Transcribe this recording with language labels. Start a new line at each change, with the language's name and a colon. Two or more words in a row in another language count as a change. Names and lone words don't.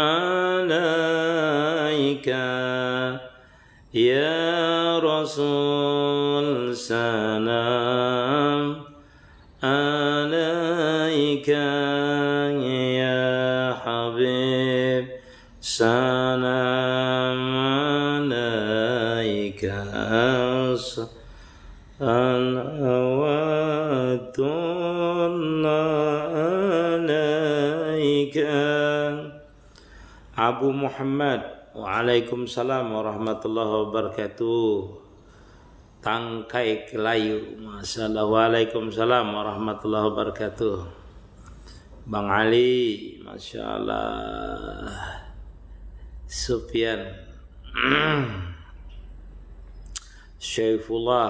Arabic: عليك، يا رسول سلام عليك، يا حبيب سلام عليك, Abu Muhammad. وعليكم السلام ورحمة الله وبركاته. Tangkai Kelayu. ما شاء الله. وعليكم السلام ورحمة الله وبركاته. Bang Ali. ما شاء الله. Sufyan. Syaifullah.